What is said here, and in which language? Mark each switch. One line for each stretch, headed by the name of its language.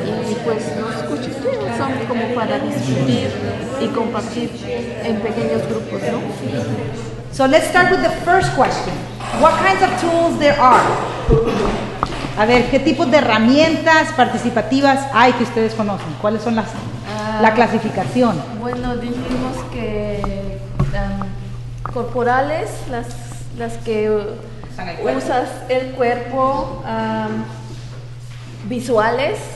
Spanish: Y pues los cuchicheos son como para discutir y compartir en pequeños grupos, ¿no?
English: So let's start with the first question. What kinds of tools there are?
Spanish: A ver, ¿qué tipos de herramientas participativas hay que ustedes conocen? ¿Cuáles son la clasificación? Bueno, dijimos que corporales, las que usas el cuerpo, visuales,